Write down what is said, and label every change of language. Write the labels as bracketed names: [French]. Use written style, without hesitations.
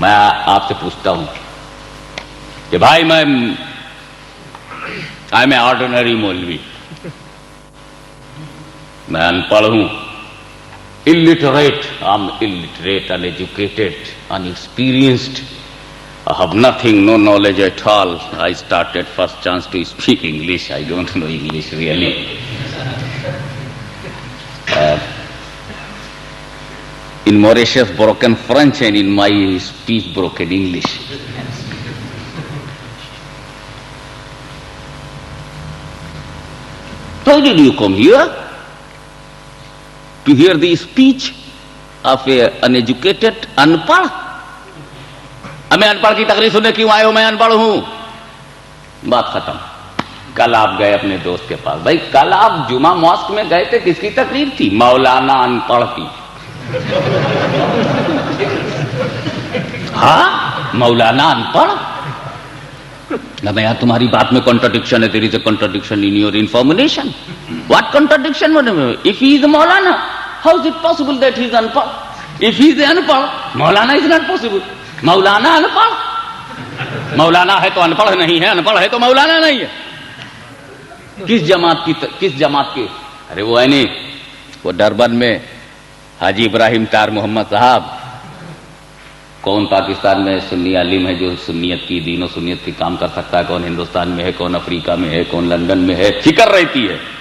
[Urdu] میں آپ سے پوچھتا ہوں کہ بھائی میں [English] I am a ordinary [Urdu] مولوی، میں ان پڑھ ہوں، [English] illiterate, I'm illiterate, uneducated, unexperienced. I have nothing, no knowledge at all. I started first chance to speak English. I don't know English really. In Mauritius, broken French, and in my speech, broken English. How did you come here? To hear the speech of a uneducated, unpढ़. [Urdu] میں انپڑھ کی تقریر سننے کیوں آئے ہو؟ میں انپڑھ ہوں. بات ختم. کل آپ گئے اپنے دوست کے پاس. بھائی کل آپ جمعہ ماسک میں گئے تھے، کس کی تقریر تھی؟ مولانا انپڑھ کی. ہاں مولانا انپڑھ. نہ یار تمہاری بات میں کنٹرڈکشن ہے. [English] there is a contradiction in your information. What contradiction? If he is Maulana, how is it possible that he is unpad? If he is unpad, Maulana is not possible. Maulana unpad. [Urdu] Maulana ہے تو انپڑھ نہیں ہے، انپڑھ ہے تو مولانا نہیں ہے. کس جماعت کی؟ ارے وہ ہے نہیں، وہ ڈربن میں حاجی ابراہیم تار محمد صاحب، کون پاکستان میں سنی عالم ہے جو سنیت کی، دین و سنیت کی کام کر سکتا ہے؟ کون ہندوستان میں ہے، کون افریقہ میں ہے، کون لندن میں ہے؟ فکر رہتی ہے.